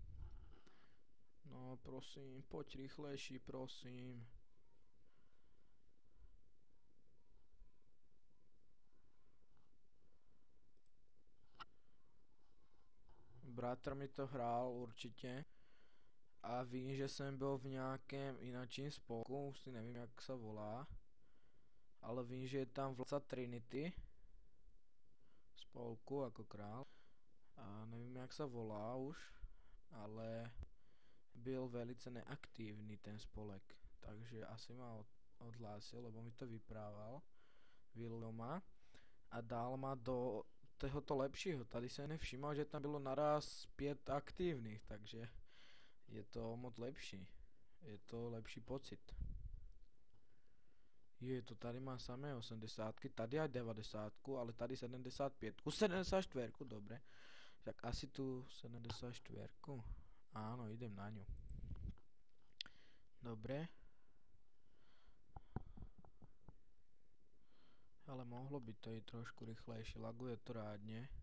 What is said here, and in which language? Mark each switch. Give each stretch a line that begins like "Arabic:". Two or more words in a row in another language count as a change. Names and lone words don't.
Slovak: No prosím, poď rýchlejší, prosím. Bratr mi to hral určite.
Czech: A vím, že jsem byl v nějakém inačím spolku, už si nevím, jak se volá. Ale vím, že je tam vládca Trinity spolku jako král. A nevím, jak se volá už, ale byl velice neaktivní ten spolek.
Slovak: Takže asi ma odhlásil, lebo mi to vyprával. Vylil ma a dal ma do tohoto lepšího.
Czech: Tady se nevšímal, že tam bylo naraz 5 aktívnych, takže je to moc lepší. Je to lepší pocit. To tady má samé 80, tady aj 90,
Slovak: ale tady 75, 74, dobre. Tak asi tu 74. Áno, idem na ňu. Dobre. Ale mohlo by to ísť trošku rýchlejšie, laguje to rádne.